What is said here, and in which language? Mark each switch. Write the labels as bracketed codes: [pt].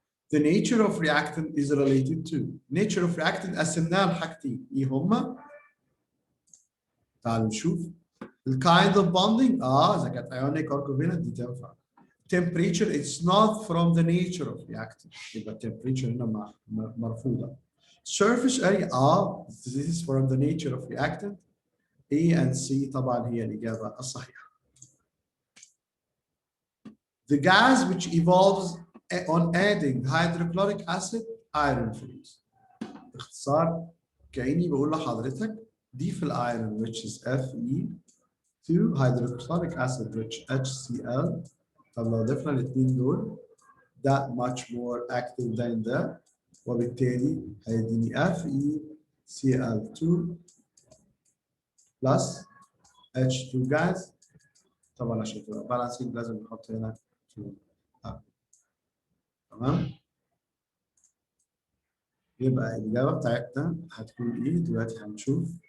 [en] The nature of reactant is related to nature of reactant [ar] قسمناها لحاجتين ايه هما؟ تعالوا نشوف. [en] The kind of bonding [ar] اذا كانت [en] ionic or covalent [ar] دي تنفع. [en] Temperature it's not from the nature of reactant [ar] يبقى [en] temperature [ar] هنا مرفوضة. [en] Surface area this is from the nature of reactant. [ar] A and C طبعا هي الإجابة الصحيحة. [en] The gas which evolves on adding hydrochloric acid iron freeze. [ar] باختصار كأني بقول لحضرتك ضيف الايرون [en] which is Fe to hydrochloric acid which HCl. [ar] طب لو ضفنا الاثنين دول [en] that much more active than that [ar] وبالتالي هيديني [en] FeCl2 plus H2 gas. [ar] طبعا عشان تبقى balancing لازم نحط هنا 2. تمام؟ يبقى الإجابة بتاعتنا هتكون إيه؟ دلوقتي هنشوف.